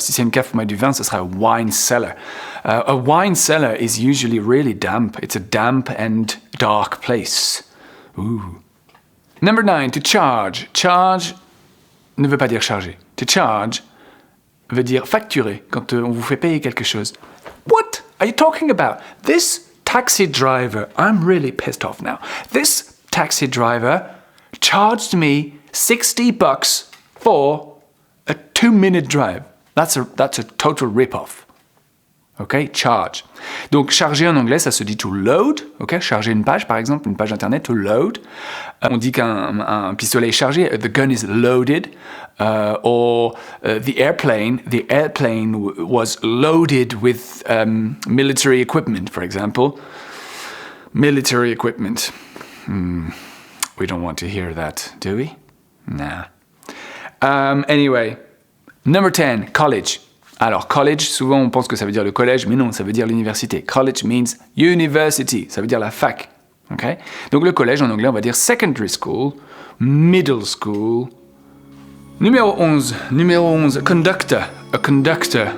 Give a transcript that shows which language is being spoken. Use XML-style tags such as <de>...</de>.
<fr>Si c'est une cave pour mettre du vin, ce sera a wine cellar.</fr> <en>A wine cellar is usually really damp. It's a damp and dark place. Ooh. Number 9, to charge.</en> <fr>Charge ne veut pas dire charger. To charge veut dire facturer, quand on vous fait payer quelque chose.</fr> <en>What are you talking about? This taxi driver, I'm really pissed off now. This taxi driver charged me $60 for a 2-minute drive. That's a total rip-off. Ok, charge.</en> <fr>Donc, charger en anglais, ça se dit to load. Ok, charger une page, par exemple, une page internet, to load. On dit qu'un pistolet est chargé.</fr> <en>The gun is loaded. Or the airplane was loaded with military equipment, for example. Military equipment. We don't want to hear that, do we? Nah. Anyway, number 10, college.</en> <fr>Alors, college, souvent on pense que ça veut dire le collège, mais non, ça veut dire l'université.</fr> <en>College means university,</en> <fr>ça veut dire la fac. Okay? Donc le collège en anglais, on va dire secondary school, middle school. Numéro 11, conductor. A conductor.</fr>